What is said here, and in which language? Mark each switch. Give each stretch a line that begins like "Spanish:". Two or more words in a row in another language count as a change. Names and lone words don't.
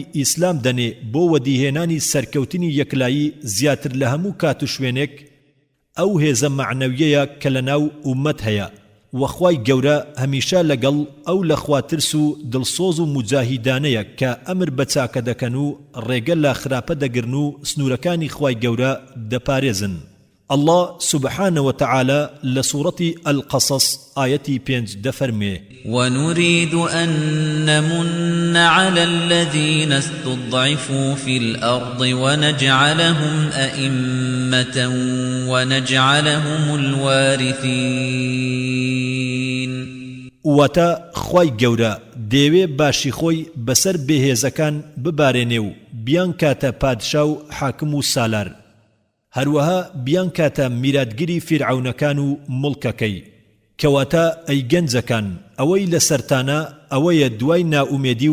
Kurdish: ئیسلام دەنێ بۆ وەدیهێنانی سەرکەوتنی یەکلایی زیاتر لە هەموو کات و شوێنێک ئەو هێزە معنەویەیە کە لە ناو ئومەت هەیە وەخوای گەورە هەمیشە لەگەڵ ئەو لە خواترس و دڵسۆز و مجاهیدانەیە کە ئەمر بە چاکە دەکەن و ڕێگە لە خراپە دەگرن و سنوورەکانی خوای گەورە دەپارێزن
Arabic: الله سبحانه وتعالى لسورة القصص آية 5
Kurdish: دفرمي
Arabic: ونريد أن نمن على الذين استضعفوا في الأرض ونجعلهم أئمة ونجعلهم الوارثين
Kurdish: واتا خوای گەورە دەیەوێ باشی خۆی بەسەر بێهێزەکان ببارێنێ و بیان کاتە پادشا و حاکم و سالار هەروەها بیان کاتە میراتگیری فیرعەونەکان و مڵکەکەی کەواتە ئەی گەنجەکان ئەوەی لە سەرتانە ئەوەیە دوای ناومێدی